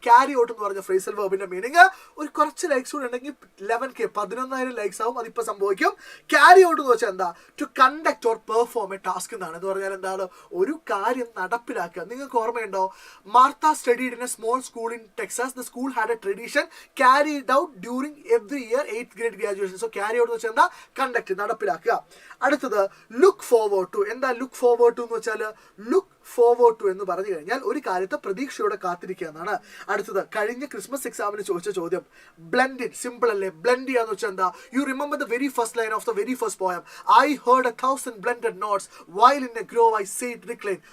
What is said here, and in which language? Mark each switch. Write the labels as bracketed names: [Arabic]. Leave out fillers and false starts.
[Malayalam] Carry out എന്ന് പറഞ്ഞ phrasal വെർബിന്റെ meaning ഒരു കുറച്ച് ലൈക്സ് കൂടെ ഉണ്ടെങ്കിൽ 11,000 ലൈക്സ് ആവും. അതിപ്പോൾ സംഭവിക്കും. ക്യാരി ഔട്ട് എന്ന് വെച്ചാൽ എന്താ? [English] to conduct or perform a task [Malayalam] എന്നാണ്. എന്ന് പറഞ്ഞാൽ എന്താണ്? ഒരു കാര്യം നടപ്പിലാക്കുക. നിങ്ങൾക്ക് ഓർമ്മയുണ്ടോ? [English] Martha studied in a small school in Texas. The school had a tradition carried out during every year 8th grade graduation. [Malayalam] So carry out എന്ന് വെച്ചാൽ എന്താ? കണ്ടക്ട്, നടപ്പിലാക്കുക. അടുത്തത് ലുക്ക് ഫോർവേഡ് ടു. എന്താ ലുക്ക് ഫോർവേഡ് ടു എന്ന് വെച്ചാൽ? Look forward to എന്ന് പറഞ്ഞു കഴിഞ്ഞാൽ ഒരു കാര്യത്തെ പ്രതീക്ഷയോടെ കാത്തിരിക്കുക എന്നാണ്. അടുത്തത് കഴിഞ്ഞ ക്രിസ്മസ് എക്സാമിന് ചോദിച്ച ചോദ്യം. Blend in. സിമ്പിൾ അല്ലേ? ബ്ലെൻഡ് ചെയ്യാന്ന് വെച്ചാൽ എന്താ? [English] You remember the very first line of the very first poem. I heard 1,000 blended notes while in a grove I sat recline.